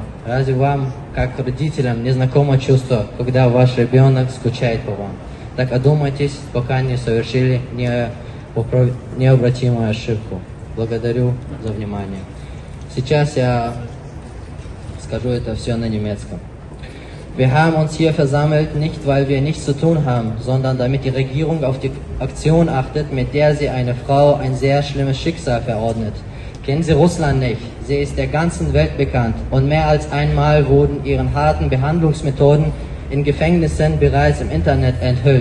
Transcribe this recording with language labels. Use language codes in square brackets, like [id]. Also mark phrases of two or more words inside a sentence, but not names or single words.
[ru] Разве вам, как родителям, не знакомо чувство, когда ваш ребенок скучает по вам? Так одумайтесь, пока не совершили необратимую ошибку. Благодарю за внимание. Сейчас я скажу это все на немецком. [de] Wir haben uns hier versammelt, nicht weil wir nichts zu tun haben, sondern damit die Regierung auf die Aktion achtet, mit der sie eine Frau ein sehr schlimmes Schicksal verordnet. Kennen Sie Russland nicht? Sie ist der ganzen Welt bekannt und mehr als einmal wurden ihre harten Behandlungsmethoden in Gefängnissen bereits im Internet enthüllt.